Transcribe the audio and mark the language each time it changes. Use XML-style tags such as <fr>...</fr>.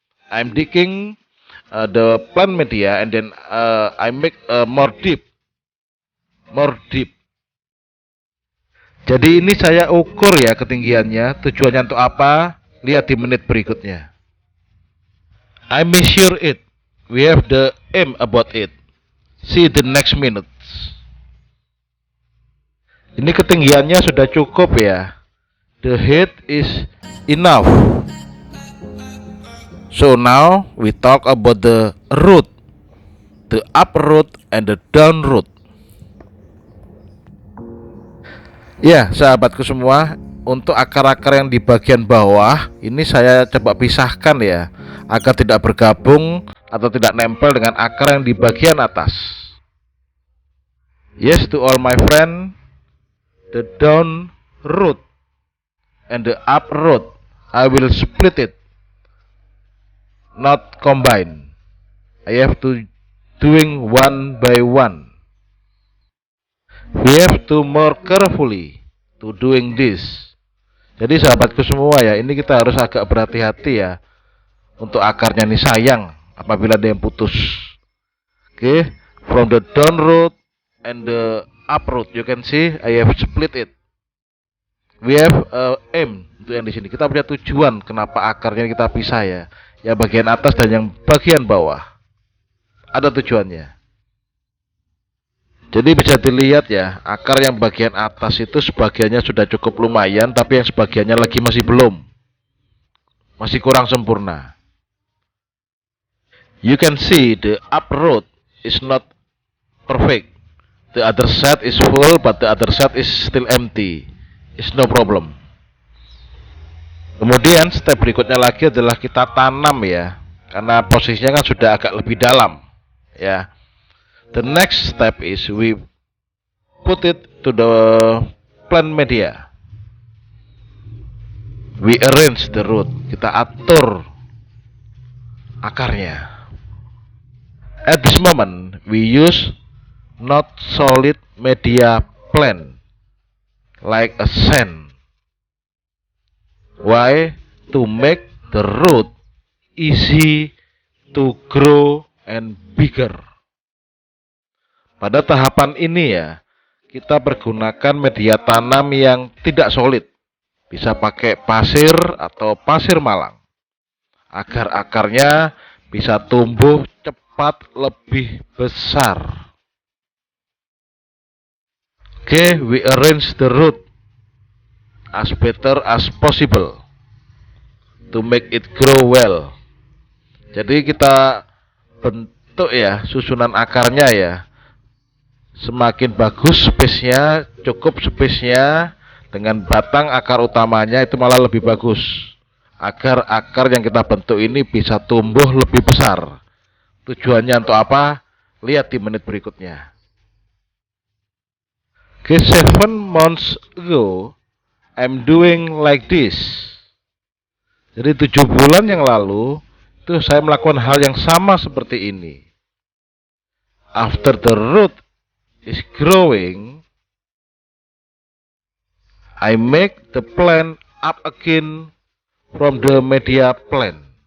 <en>I'm digging the plant media and then I make more deep.</en> <id>Jadi ini saya ukur ya ketinggiannya. Tujuannya untuk apa? Lihat di menit berikutnya.</id> <en>I measure it. We have the aim about it. See the next minutes.</en> <id>Ini ketinggiannya sudah cukup ya.</id> <en>The height is enough. So now we talk about the root, the up root and the down root.</en> <id>Ya, sahabatku semua, untuk akar-akar yang di bagian bawah ini saya coba pisahkan ya, agar tidak bergabung atau tidak nempel dengan akar yang di bagian atas.</id> <en>Yes, to all my friend, the down root and the up root, I will split it, not combine. I have to doing one by one. We have to more carefully to doing this.</en> <id>Jadi sahabatku semua ya, ini kita harus agak berhati-hati ya. Untuk akarnya ini sayang apabila ada yang putus.</id> <en>Okay, from the down root and the up root, you can see I have split it. We have aim</en> <id>untuk yang di sini. Kita punya tujuan kenapa akarnya kita pisah ya. Yang bagian atas dan yang bagian bawah. Ada tujuannya. Jadi bisa dilihat ya, akar yang bagian atas itu sebagiannya sudah cukup lumayan, tapi yang sebagiannya lagi masih belum. Masih kurang sempurna.</id> <en>You can see the up root is not perfect. The other side is full, but the other side is still empty. It's no problem.</en> <id>Kemudian step berikutnya lagi adalah kita tanam ya, karena posisinya kan sudah agak lebih dalam ya.</id> <en>The next step is we put it to the plant media. We arrange the root.</en> <id>Kita atur akarnya.</id> <en>At this moment, we use not solid media plant like a sand. Why? To make the root easy to grow and bigger.</en> <id>Pada tahapan ini ya, kita pergunakan media tanam yang tidak solid. Bisa pakai pasir atau pasir malang. Agar akarnya bisa tumbuh cepat lebih besar.</id> <en>Okay, we arrange the root as better as possible to make it grow well.</en> <id>Jadi kita bentuk ya susunan akarnya ya. Semakin bagus space-nya, cukup space-nya dengan batang akar utamanya itu malah lebih bagus. Agar akar yang kita bentuk ini bisa tumbuh lebih besar. Tujuannya untuk apa? Lihat di menit berikutnya.</id> <en>Okay, 7 months ago, I'm doing like this.</en> <id>Jadi 7 bulan yang lalu, itu saya melakukan hal yang sama seperti ini.</id> <en>After the root is growing, I make the plant up again from the media plant.</en>